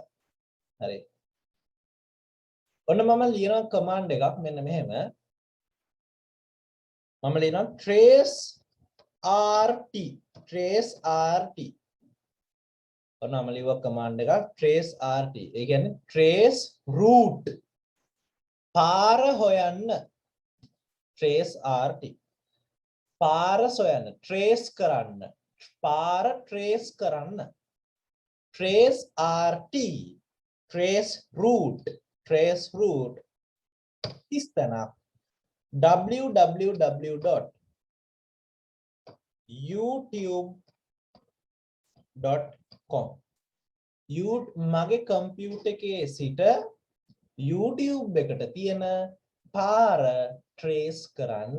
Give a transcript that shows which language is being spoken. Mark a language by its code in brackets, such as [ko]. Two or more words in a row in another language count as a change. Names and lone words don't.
[si] හරි. ඔන්න මම ලියනවා command එකක් මෙන්න මෙහෙම. මම ලියනවා [en] trace rt. [si] ඔන්න මම ලියුවා command එකක් [en] trace rt. [si] ඒ කියන්නේ [en] trace route. [si] පාර හොයන්න. [en] trace rt. [si] පාර සොයන්න. trace කරන්න. පාර trace කරන්න. [en] trace rt. trace route. [si] ඉස්තනක් www.youtube.com මගේ කම්පියුටර් එකේ සිට YouTube එකට තියෙන පාර trace කරන්න.